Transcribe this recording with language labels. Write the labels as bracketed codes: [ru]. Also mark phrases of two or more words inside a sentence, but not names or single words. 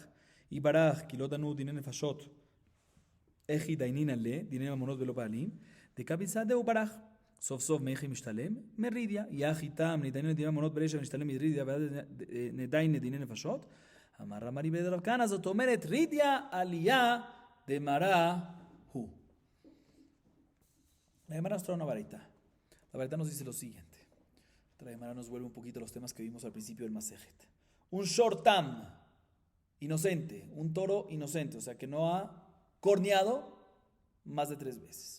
[arc] יברח, כי לא דנו דיני נפשות, איך ידיינינן לדיני ממונות ולא בעלים, דקביצה דהו ברח. סוף סוף מאיך היא משתלם? מרידיה. יח איתם נדיינן לדיני ממונות ברישא ונשתלם מרידיה ונדיין לדיני נפשות. אמר רמרי בן רב כהנא, זאת אומרת רידיה עלייה דמרה. [es] La Gemara nos trae una varita. La varita nos dice lo siguiente. La Gemara nos vuelve un poquito a los temas que vimos al principio del Masejet. Un shortam, inocente, un toro inocente, o sea que no ha corneado más de 3 veces.